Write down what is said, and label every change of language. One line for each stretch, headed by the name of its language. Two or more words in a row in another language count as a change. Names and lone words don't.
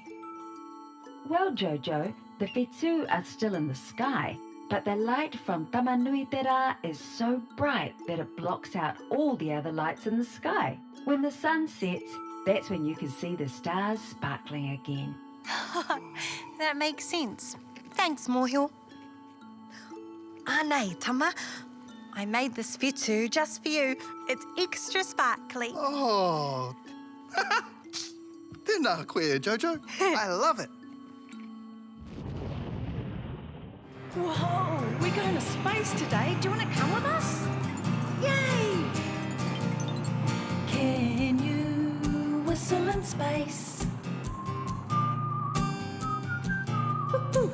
English: Well, Jojo, the whetū are still in the sky, but the light from Tamanui Te Rā is so bright that it blocks out all the other lights in the sky. When the sun sets, that's when you can see the stars sparkling again. That makes sense. Thanks, Mohio.
Māori: Nei, Tama.
English: I made this whetū just for you. It's extra sparkly.
Māori: Oh. Tēnā koe, Jojo.
English: I love it. Whoa, we're going to space today. Do you want to come with us? Yay! Can you whistle in space? Woo-hoo.